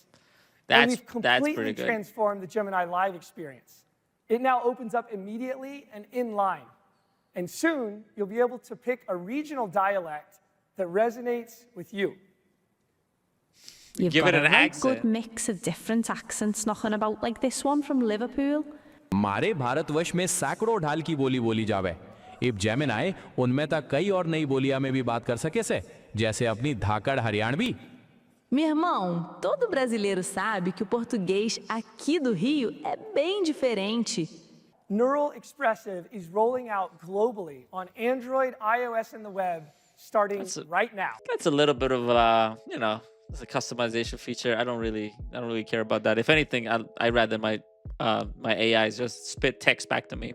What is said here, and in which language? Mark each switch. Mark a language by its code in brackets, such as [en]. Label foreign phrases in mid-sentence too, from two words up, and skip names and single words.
[en] And we've completely transformed the Gemini Live experience. It now opens up immediately and in line. And soon, you'll be able to pick a regional dialect that resonates with you. You've Give got it an a right accent. good mix of different accents knocking about, like this one from Liverpool. [bgc] हमारे भारतवर्ष में सैकड़ों ढाल की बोली बोली जावे। इब जेमिनाई उनमें तक कई और नई बोलियां में भी बात कर सके से, जैसे अपनी धाकड़ हरियाणवी। [pt] Meu irmão, todo brasileiro sabe que o português aqui do Rio é bem diferente. [en] Neural Expressive is rolling out globally on Android, iOS, and the web starting right now. That's a little bit of it's a customization feature. I don't really care about that. If anything, I rather my AIs just spit text back to me.